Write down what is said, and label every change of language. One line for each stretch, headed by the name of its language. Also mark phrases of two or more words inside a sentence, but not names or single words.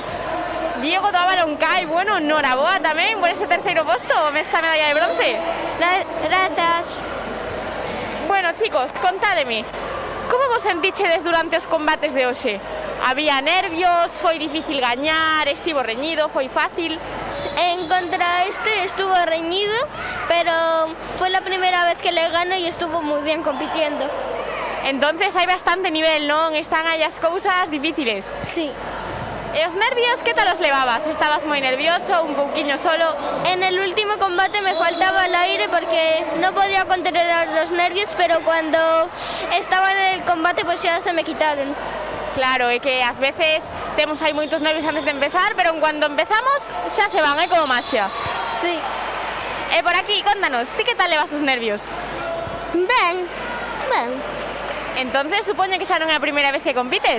Galician: Diego do Avaloncai, bueno, noraboa tamén por este terceiro posto, esta medalla de bronce. Grazas. Bueno, chicos, contádeme, como vos sentichedes durante os combates de hoxe? Había nervios, foi difícil gañar, estivo reñido, foi fácil?
Spanish: En contra estuvo reñido, pero fue la primera vez que le gano y estuvo muy bien compitiendo.
Galician: Entonces hai bastante nivel, non? Están aí as cousas difíciles. Sí. E os nervios, que tal os levabas? Estabas moi nervioso, un pouquiño solo?
Spanish: En el último combate me faltaba el aire porque no podía controlar los nervios, pero cuando estaba en el combate pues ya se me quitaron.
Galician: Claro, é que ás veces temos aí moitos nervios antes de empezar, pero cando empezamos xa se van, é como maxia. Sí. E por aquí, contanos, ti que tal levas os nervios? Ben. Entonces, supoño que xa non é a primeira vez que compites?